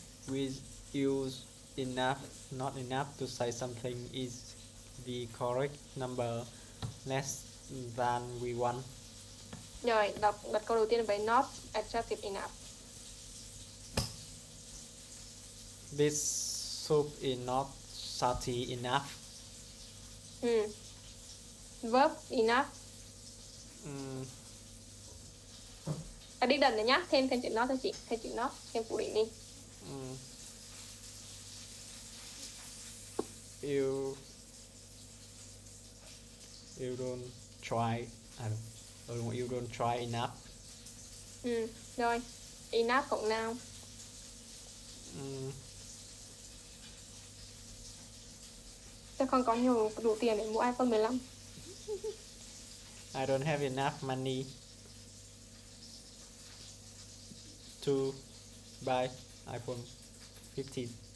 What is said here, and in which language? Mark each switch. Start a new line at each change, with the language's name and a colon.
English: We use enough, not enough to say something is the correct number less than we want.
Vietnamese: Rồi, đọc câu đầu tiên với
English: not attractive enough. This soup is not salty enough. Verb enough.
Vietnamese: Addition này nhá, thêm chữ not thôi chị, thêm chữ not, thêm phủ định đi.
English: You don't try. You don't try enough.
Vietnamese: Rồi, enough cộng noun. Tôi không có đủ tiền để mua iPhone 15.
English: I don't have enough money to buy iPhone 15.